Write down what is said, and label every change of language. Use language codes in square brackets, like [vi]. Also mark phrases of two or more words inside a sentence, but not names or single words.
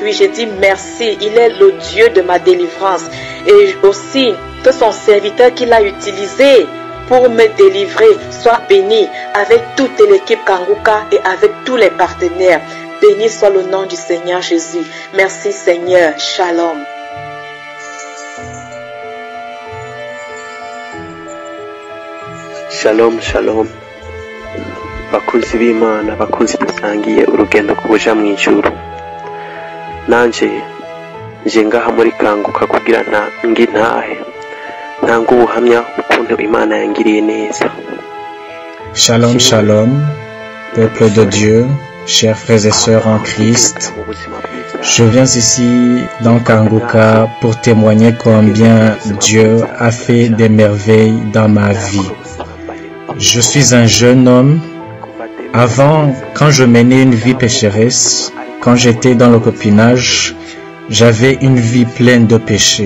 [fr] Oui, je dis merci. Il est le Dieu de ma délivrance. Et aussi que son serviteur qu'il a utilisé pour me délivrer soit béni avec toute l'équipe Kanguka et avec tous les partenaires. Béni soit le nom du Seigneur Jésus. Merci Seigneur. Shalom. Shalom, shalom. [rn] Bakunzi b'Imana, bakunzi dusangiye urugendo kubuja mu ijuru. Nanje nje ngaha muri Kanguka kugira ntahe. Ntanga ubuhamya ukuntu Imana yangiriye neza. [fr] Shalom, shalom, peuple de Dieu, chers frères et sœurs en Christ. Je viens ici dans Kanguka pour témoigner combien Dieu a fait des merveilles dans ma vie. Je suis un jeune homme. Avant, quand je menais une vie pécheresse, quand j'étais dans le copinage, j'avais une vie pleine de péchés.